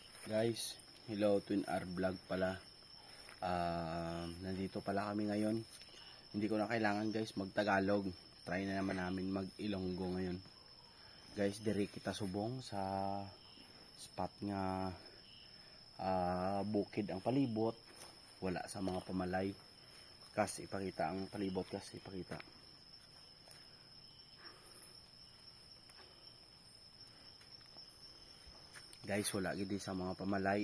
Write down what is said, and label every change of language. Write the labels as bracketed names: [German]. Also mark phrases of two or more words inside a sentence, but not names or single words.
[Filipino] Guys, hello, Twin R Vlog pala. Nandito pala kami ngayon. Hindi ko na kailangan guys mag-Tagalog. Try na naman namin mag-Ilonggo ngayon. [Hiligaynon] Guys, diri kita subong sa spot nga bukid ang palibot. Wala sa mga pamalay. Kasi ipakita ang palibot kasi ipakita. Guys, wala gid sa mga pamalay.